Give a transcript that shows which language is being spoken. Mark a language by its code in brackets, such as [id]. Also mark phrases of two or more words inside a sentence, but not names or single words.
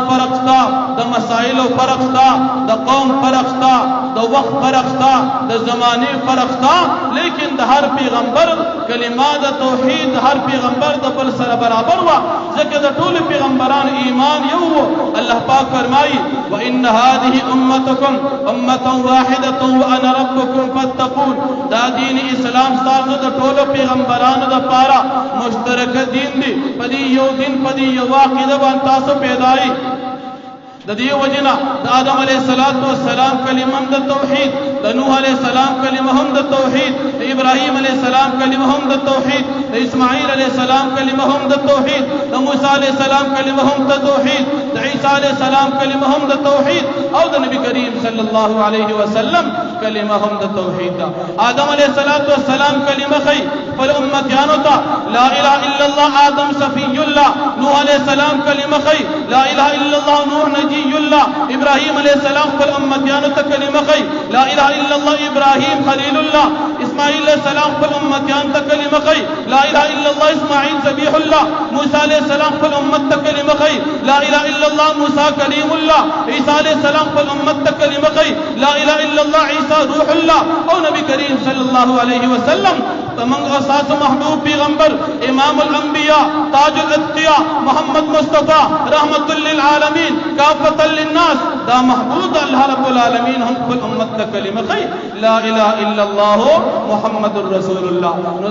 [ps] فرق شته د مسائل فرق شته د قوم فرق شته د وخت فرق شته د زمانه فرق شته لیکن د هر پیغمبر کلمه د توحید هر پیغمبر د بل سره برابر و ځکه د ټول پیغمبرانو ایمان یو الله پاک فرمایي [ar] وان هذه امتكم امه واحده وانا ربكم فاتقون [ps] دا دین اسلام تاسو د ټول پیغمبرانو د پاره مشترک دین دی پدې یو دین پدې یو عقیده باندې تاسو پیدای د دې وجنا د آدم [ar] علیه السلام [ps] کلمه د توحید د نوح [ar] علیه السلام [ps] کلمه هم د توحید د ابراهیم [ar] علیه السلام [ps] کلمه هم د توحید د اسماعیل [ar] علیه السلام [ps] کلمه هم د توحید د موسی [ar] علیه السلام [ps] کلمه هم د توحید د عیسی [ar] علیه السلام [ps] کلمه هم د توحید او د نبی کریم [ar] صلی الله علیه وسلم [ps] کلمه هم د توحید ده آدم [ar] علیه السلام [ps] کلمه خی پر امتیانو ته [ar] لا اله الا الله آدم صفی الله [ps] نوح [ar] علیه السلام [ps] کلمه خی [ar] لا اله الا الله نوح نجی الله ابراهيم عليه السلام [ps] پر امتیانو ته کلمه کوي [ar] لا اله الا الله ابراهيم خليل الله اسماعيل عليه السلام [ps] پر امتیان ته کلمه کوي [ar] لا اله الا الله اسماعيل ذبيح الله موسى عليه السلام [ps] پر امت ته کلمه کوي [ar] لا اله الا الله موسى كليم الله عيسى عليه السلام [ps] پر امت ته کلمه کوي [ar] لا اله الا الله عيسى روح الله [ps] او نبی کریم [ar] صلی الله علیه وسلم [ps] تمام اساس محبوب پیغمبر [ar] امام الانبیاء تاج الاتقیاء [ps] محمد مصطفی رحمت [ar] للعالمین کافۃ للناس [ps] دا محبوب الله [ar] رب العالمین [ps] هم خپل امت ته کلمه کوي [ar] لا اله الا الله محمد رسول الله [ps] نو